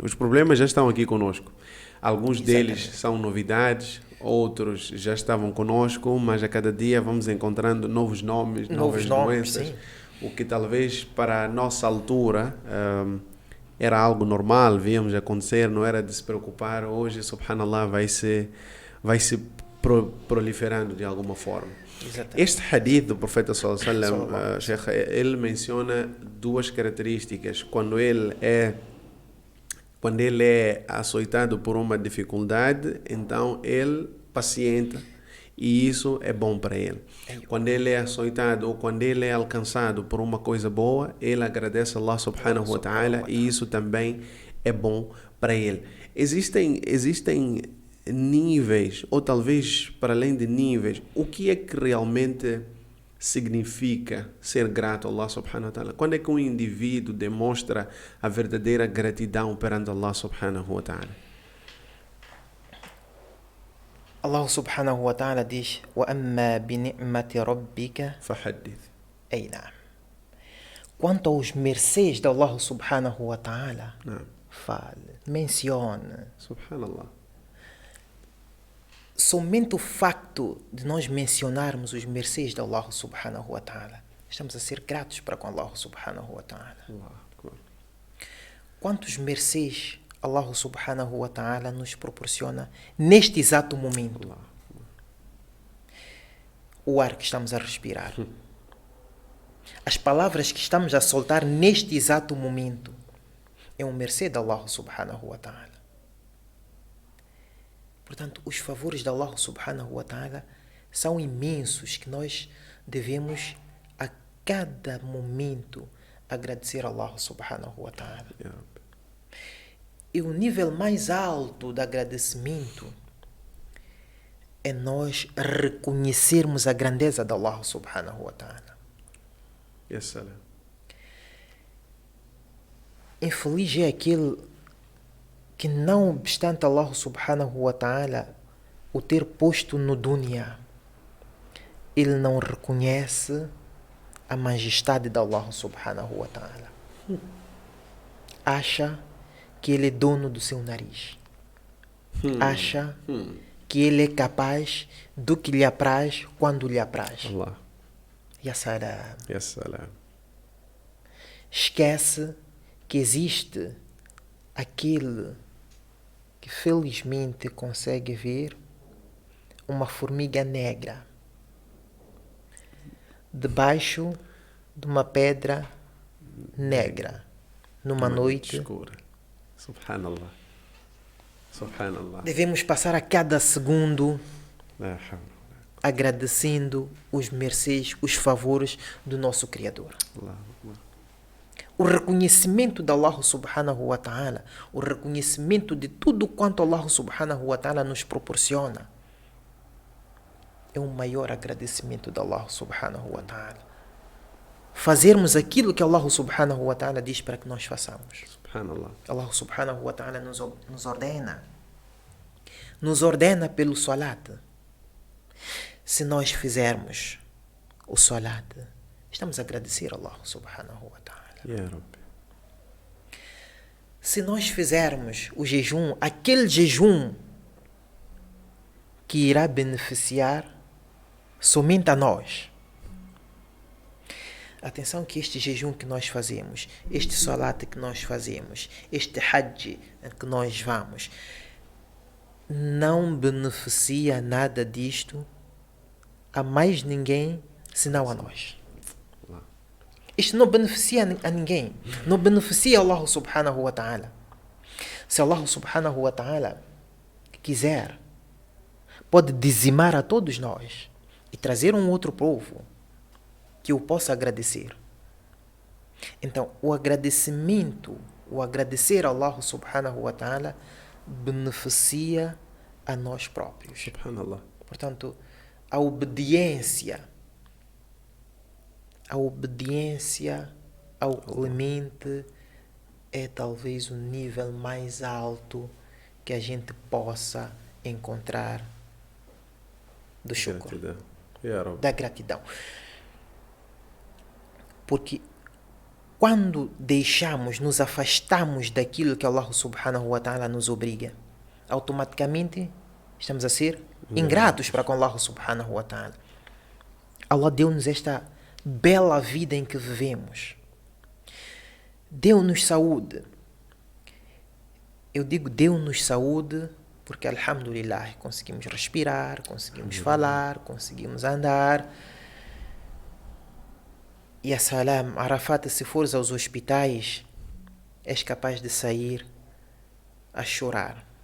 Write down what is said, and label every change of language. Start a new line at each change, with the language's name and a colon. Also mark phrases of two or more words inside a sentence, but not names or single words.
Portuguese: Os problemas já estão aqui conosco. Alguns deles são novidades, outros já estavam conosco, mas a cada dia vamos encontrando novos nomes, novas doenças. Sim. O que talvez para a nossa altura era algo normal, víamos acontecer, não era de se preocupar. Hoje, subhanallah, vai se proliferando de alguma forma. Exatamente. Este hadith do profeta
Arabic: صلى الله عليه وسلم,
Portuguese: ele menciona duas características. Quando ele é açoitado por uma dificuldade, então ele pacienta e isso é bom para ele. Quando ele é açoitado ou quando ele é alcançado por uma coisa boa, ele agradece a Allah
Arabic: سبحانه وتعالى
Portuguese: e isso também é bom para ele. Existem níveis, ou talvez para além de níveis, o que é que realmente significa ser grato a Allah
Arabic: سبحانه وتعالى?
Portuguese: Quando é que um indivíduo demonstra a verdadeira gratidão perante Allah
Arabic: سبحانه وتعالى?
Portuguese: Allah
Arabic: سبحانه وتعالى
Portuguese: diz:
Arabic: وَأَمَّا بِنِعْمَةِ رَبِّكَ فَحَدِّثْ.
Portuguese: Ei, não. Quanto aos mercês de Allah
Arabic: سبحانه وتعالى,
Portuguese: fale, mencione. Subhanallah. Somente o facto de nós mencionarmos os mercês de Allah
Arabic: سبحانه وتعالى,
Portuguese: estamos a ser gratos para com Allah
Arabic: سبحانه وتعالى.
Portuguese: Quantos mercês Allah
Arabic: سبحانه وتعالى
Portuguese: nos proporciona neste exato momento? O ar que estamos a respirar. As palavras que estamos a soltar neste exato momento é um mercê de Allah
Arabic: سبحانه وتعالى.
Portuguese: Portanto, os favores de Allah
Arabic: سبحانه وتعالى
Portuguese: são imensos que nós devemos a cada momento agradecer a Allah subhanahu wa ta'ala. E o nível mais alto de agradecimento é nós reconhecermos a grandeza de Allah
Arabic: سبحانه وتعالى.
Portuguese: Infeliz é aquele que, não obstante Allah
Arabic: سبحانه وتعالى
Portuguese: o ter posto no dunya, ele não reconhece a majestade de Allah
Arabic: سبحانه وتعالى.
Portuguese: Acha que ele é dono do seu nariz. Acha que ele é capaz do que lhe apraz quando lhe apraz. Allah.
Arabic: يا سلام. يا سلام.
Portuguese: Esquece que existe aquele que felizmente consegue ver uma formiga negra debaixo de uma pedra negra numa noite escura.
Arabic: سبحان الله. سبحان الله.
Portuguese: Devemos passar a cada segundo agradecendo os mercês, os favores do nosso Criador. O reconhecimento de Allah
Arabic: سبحانه وتعالى,
Portuguese: o reconhecimento de tudo quanto Allah
Arabic: سبحانه وتعالى
Portuguese: nos proporciona, é um maior agradecimento de Allah
Arabic: سبحانه وتعالى.
Portuguese: Fazermos aquilo que Allah
Arabic: سبحانه وتعالى
Portuguese: diz para que nós façamos. Subhanallah. Allah
Arabic: سبحانه وتعالى
Portuguese: nos ordena. Nos ordena pelo salat. Se nós fizermos o salat estamos a agradecer a Allah
Arabic: سبحانه وتعالى. يا ربي.
Portuguese: Se nós fizermos o jejum, aquele jejum que irá beneficiar somente a nós. Atenção que este jejum que nós fazemos, este salat que nós fazemos, este hajj que nós vamos, não beneficia nada disto a mais ninguém senão a nós. Isto não beneficia a ninguém. Não beneficia Allah
Arabic: سبحانه وتعالى.
Portuguese: Se Allah
Arabic: سبحانه وتعالى
Portuguese: quiser, pode dizimar a todos nós e trazer um outro povo que o possa agradecer. Então, o agradecimento, o agradecer a Allah
Arabic: سبحانه وتعالى
Portuguese: beneficia a nós próprios. Subhanallah. Portanto, a obediência ao Clemente é talvez o nível mais alto que a gente possa encontrar do shukr, da gratidão. Porque quando nos afastamos daquilo que Allah
Arabic: سبحانه وتعالى
Portuguese: nos obriga, automaticamente estamos a ser ingratos para com Allah
Arabic: سبحانه وتعالى.
Portuguese: Allah deu-nos esta bela vida em que vivemos. Deu-nos saúde. Eu digo deu-nos saúde porque, alhamdulillah, conseguimos respirar, conseguimos falar, conseguimos andar. E a salam, Arafat, se fores aos hospitais, és capaz de sair a chorar.